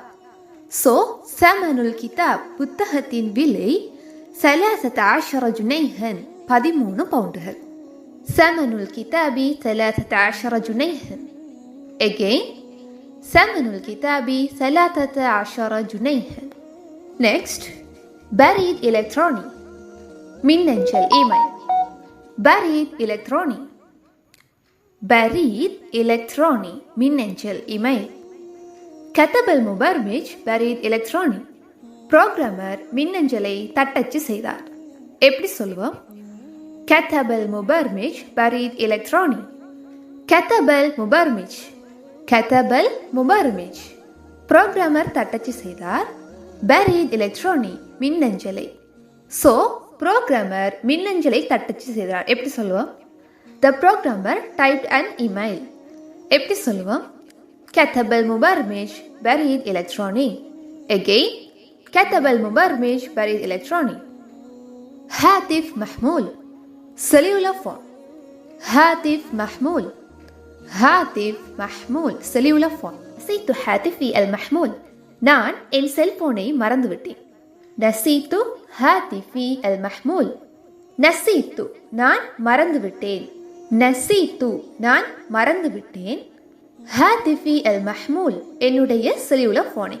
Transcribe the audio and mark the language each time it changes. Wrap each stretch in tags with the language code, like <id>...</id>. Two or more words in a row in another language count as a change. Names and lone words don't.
<ta>சோ</ta> <ar>ثمن الكتاب,</ar> <ta>புத்தகத்தின் விலை 13 ஜுனைஹன் 13 பவுண்டுகள்.</ta> <ar>ثمن الكتاب 13 جنيها. Again, ثمن الكتاب 13 جنيها.</ar> <en>Next,</en> <ar>بريد إلكتروني</ar> <ta>மின்னஞ்சல் இமெயில்.</ta> <ar>بريد إلكتروني بريد إلكتروني</ar> <ta>மின்னஞ்சல் இமெயில்.</ta> <ar>كتب المبرمج بريد إلكتروني,</ar> <ta>புரோகிராமர் மின்னஞ்சலை தட்டச்சு செய்தார். எப்படி சொல்லுவோம்?</ta> <ar>كتب المبرمج بريد إلكتروني. كتب المبرمج كتب المبرمج,</ar> <ta>புரோகிராமர் தட்டச்சு செய்தார்.</ta> <ar>بريد إلكتروني மின்னஞ்சலை.</ar> <ta>ஸோ புரோகிராமர் மின்னஞ்சலை தட்டச்சு செய்தார். எப்படி சொல்லுவோம்?</ta> <en>The programmer typed an email.</en> <ta>எப்படி சொல்லுவோம்?</ta> <ar>كتب المبرمج بريد إلكتروني. Again, كتب المبرمج بريد إلكتروني. هاتف محمول</ar> <en>cellular phone.</en> <ar>هاتف محمول هاتف محمول</ar> <en>cellular phone.</en> <ar>نسيت هاتفي المحمول,</ar> <ta>நான் என் செல்போனை மறந்துவிட்டேன்.</ta> <ar>نسيت هاتفي المحمول.</ar> <ta>நசீத்து, நான் மறந்துவிட்டேன். நசீத்து, நான் மறந்துவிட்டேன்.</ta> <ar>هاتفي المحمول, என்னுடைய</ar> <en>cellular phone.</en>